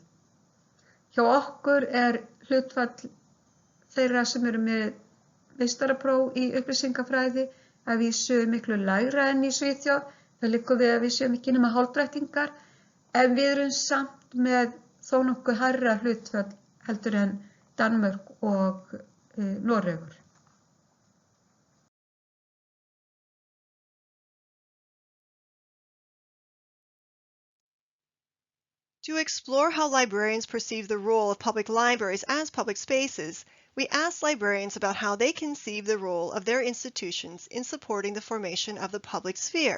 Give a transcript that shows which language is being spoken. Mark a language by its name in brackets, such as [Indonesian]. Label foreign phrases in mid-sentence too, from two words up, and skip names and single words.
[Icelandic] Hjá okkur er hlutfall þeirra sem eru með meistarapróf í upplýsingafræði að vísu miklu lægra enn í Svíþjóð. Það liggur við að við séum ekki nema hálfdrættingar, en við erum samt með þó nokkuð hærra hlutfall heldur en Danmörk og Noregur. [English] To explore how librarians perceive the role of public libraries as public spaces, we asked librarians about how they conceive the role of their institutions in supporting the formation of the public sphere.